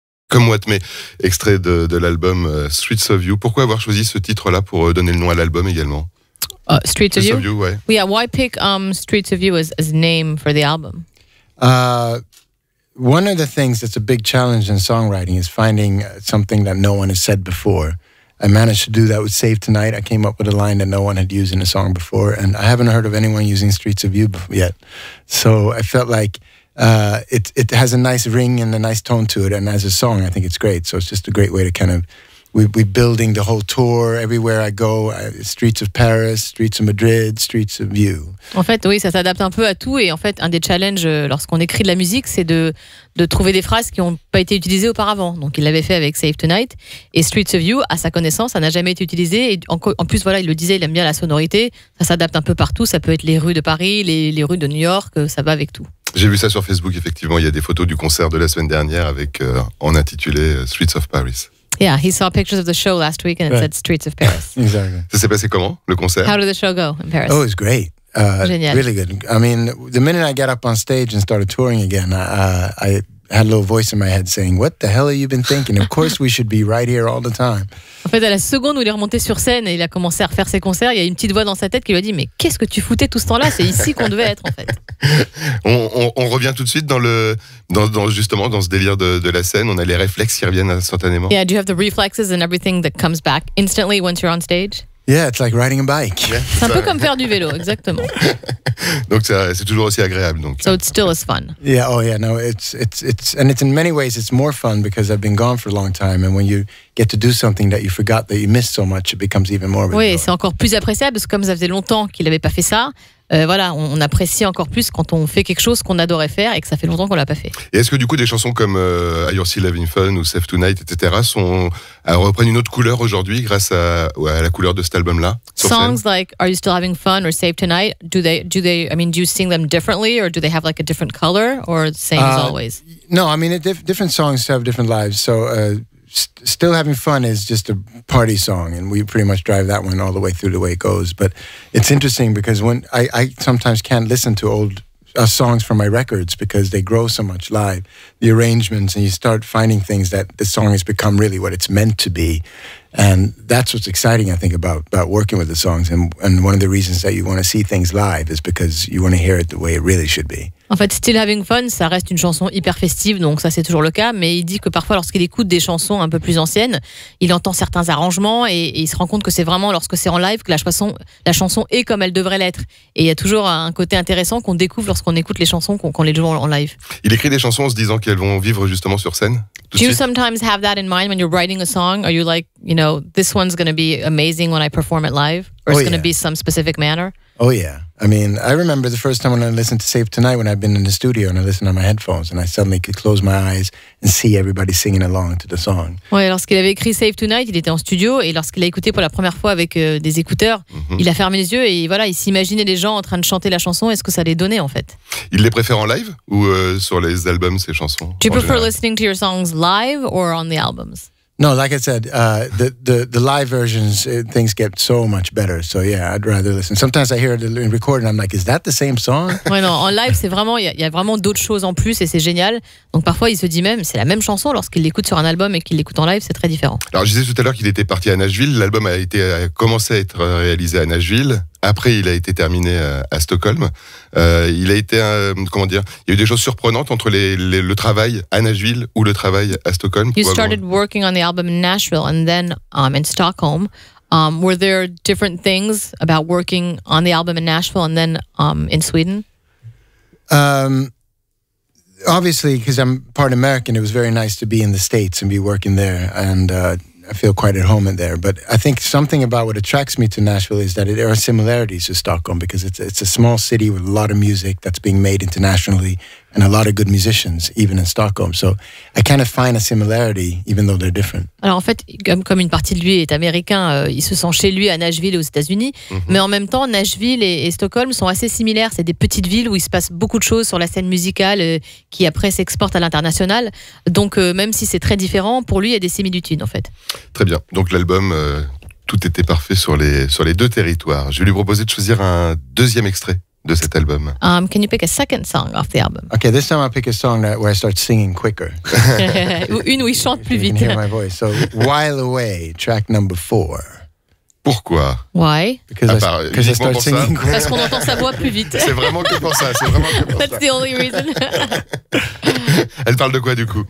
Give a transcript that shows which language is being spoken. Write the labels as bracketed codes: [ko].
[fr] Come What May, extrait de l'album Streets of You. Pourquoi avoir choisi ce titre-là pour donner le nom à l'album également? [en] Streets of You, [fr] ouais. [en] Yeah, why pick Streets of You as name for the album? One of the things that's a big challenge in songwriting is finding something that no one has said before. I managed to do that with Save Tonight. I came up with a line that no one had used in a song before, and I haven't heard of anyone using Streets of You yet. So I felt like it has a nice ring and a nice tone to it, and as a song, I think it's great. So it's just a great way to kind of we're building the whole tour. Everywhere I go, streets of Paris, streets of Madrid, streets of You. [fr] En fait, oui, ça s'adapte un peu à tout. Et en fait, un des challenges lorsqu'on écrit de la musique, c'est de trouver des phrases qui n'ont pas été utilisées auparavant. Donc, il l'avait fait avec Save Tonight. Et Streets of You, à sa connaissance, ça n'a jamais été utilisé. Et en plus, il le disait, il aime bien la sonorité. Ça s'adapte un peu partout. Ça peut être les rues de Paris, les rues de New York. Ça va avec tout. J'ai vu ça sur Facebook, effectivement. Il y a des photos du concert de la semaine dernière avec en intitulé Streets of Paris. [en] Yeah, he saw pictures of the show last week and it said Streets of Paris. Exactly. [fr] Ça s'est passé comment, le concert? [en] How did the show go in Paris? Oh, it was great. [fr] Génial. [en] Really good. I mean, the minute I got up on stage and started touring again, I had a little voice in my head saying, "What the hell have you been thinking? Of course we should be right here all the time." [fr] En fait, à la seconde où il est remonté sur scène et il a commencé à refaire ses concerts, il y a une petite voix dans sa tête qui lui a dit « Mais qu'est-ce que tu foutais tout ce temps-là? C'est ici qu'on devait être, en fait. » On revient tout de suite justement dans ce délire de la scène. On a les réflexes qui reviennent instantanément. [en] Yeah, do you have the reflexes and everything that comes back instantly once you're on stage? Yeah, it's like riding a bike. Yeah, [fr] c'est un peu comme faire du vélo, exactement. Donc c'est toujours aussi agréable. Donc. [en] So it still is fun. Yeah, oh yeah, no, it's in many ways it's more fun because I've been gone for a long time, and when you get to do something that you forgot that you missed so much, it becomes even more. [fr] Oui, c'est encore plus appréciable parce que comme ça faisait longtemps qu'il n'avait pas fait ça. On apprécie encore plus quand on fait quelque chose qu'on adorait faire et que ça fait longtemps qu'on l'a pas fait. Et est-ce que du coup des chansons comme You're Still Having Fun ou Save Tonight, etc. reprennent une autre couleur aujourd'hui grâce à la couleur de cet album-là? [en] Songs like Are You Still Having Fun or Save Tonight, do you sing them differently or do they have like a different color or the same as always? No, I mean different songs have different lives. So Still Having Fun is just a party song, and we pretty much drive that one all the way through the way it goes. But it's interesting because when I sometimes can't listen to old songs from my records because they grow so much live, the arrangements, and you start finding things that the song has become really what it's meant to be. And that's what's exciting, I think, about working with the songs. And one of the reasons that you want to see things live is because you want to hear it the way it really should be. [fr] En fait, Still Having Fun, ça reste une chanson hyper festive, donc ça c'est toujours le cas, mais il dit que parfois lorsqu'il écoute des chansons un peu plus anciennes, il entend certains arrangements et il se rend compte que c'est vraiment lorsque c'est en live que la chanson est comme elle devrait l'être. Et il y a toujours un côté intéressant qu'on découvre lorsqu'on écoute les chansons qu'on les joue en live. Il écrit des chansons en se disant qu'elles vont vivre justement sur scène. [en] Do you sometimes have that in mind when you're writing a song? Are you like, this one's going to be amazing when I perform it live? Or it's going to be some specific manner? Oh, yeah. I mean, I remember the first time when I listened to Save Tonight when I've been in the studio and I listened on my headphones and I suddenly could close my eyes and see everybody singing along to the song. [fr] Ouais, lorsqu'il avait écrit Save Tonight, il était en studio et lorsqu'il a écouté pour la première fois avec des écouteurs, il a fermé les yeux et voilà, il s'imaginait les gens en train de chanter la chanson et ce que ça allait donner en fait. Il les préfère en live ou sur les albums, ces chansons? [en] Do you prefer listening to your songs live or on the albums? No, like I said, the live versions, things get so much better. So yeah, I'd rather listen. Sometimes I hear it in recording, I'm like, is that the same song? [fr] Ouais, non, en live, c'est vraiment, il y a vraiment d'autres choses en plus et c'est génial. Donc parfois, il se dit même, c'est la même chanson lorsqu'il l'écoute sur un album et qu'il l'écoute en live, c'est très différent. Alors je disais tout à l'heure qu'il était parti à Nashville. L'album a commencé à être réalisé à Nashville. Après, il a été terminé à Stockholm. Il a été, il y a eu des choses surprenantes entre le travail à Nashville ou le travail à Stockholm. [en] You started working on the album in Nashville and then in Stockholm. Were there different things about working on the album in Nashville and then in Sweden? Obviously, because I'm part American, it was very nice to be in the States and be working there. And I feel quite at home in there. But I think something about what attracts me to Nashville is that there are similarities to Stockholm because it's a small city with a lot of music that's being made internationally and a lot of good musicians, even in Stockholm. So I kind of find a similarity, even though they're different. [fr] Alors en fait, comme une partie de lui est américain, il se sent chez lui à Nashville et aux États-Unis. Mais en même temps, Nashville et Stockholm sont assez similaires. C'est des petites villes où il se passe beaucoup de choses sur la scène musicale qui après s'exportent à l'international. Donc même si c'est très différent, pour lui, il y a des similitudes en fait. Très bien. Donc l'album, tout était parfait sur les deux territoires. Je vais lui proposer de choisir un deuxième extrait de cet album. [en] Can you pick a second song off the album? Okay, this time I'll pick a song where I start singing quicker. [fr] Une où il chante plus vite. [en] You can hear my voice. So, While Away, track number 4. [fr] Pourquoi? [en] Why? Because I start singing quicker. [fr] Parce qu'on entend sa voix plus vite. C'est vraiment que pour ça. [en] That's the only reason. [fr] Elle parle de quoi du coup?